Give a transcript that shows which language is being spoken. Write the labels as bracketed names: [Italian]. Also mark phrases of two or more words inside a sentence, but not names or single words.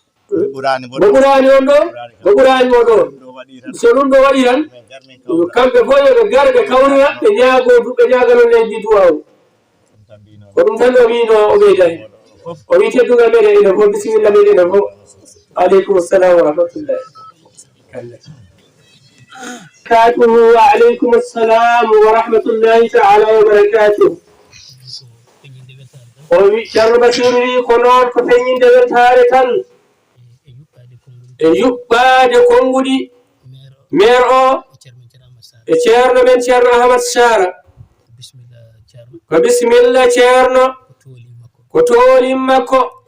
[Fula] Mo ɓurani on ɗo. Mo ɓurani mo ɗo. So ɗum ɗo waɗi tan, kamɓe fof yoɓe gar ɓe kawrira, ɓe ñaago du-, ɓe ñaagano leydi duwaw. Ko ɗum tan o wino o ɓeyda hen. O wi teddugal meɗen enen fof, bisimilla meɗen enen fof. [Arabic] عليكم السلام ورحمة الله. كاته وعليكم السلام ورحمة الله تعالى وبركاته. [Fula] O wi, Ceerno Basiru wi ko noon ko feññinde weltare tan. E yuɓɓade konnguɗi. Maire o. E ceerno men, Ceerno Ahmad Sara. Ko bisimilla, Ceerno. Ko toolim makko.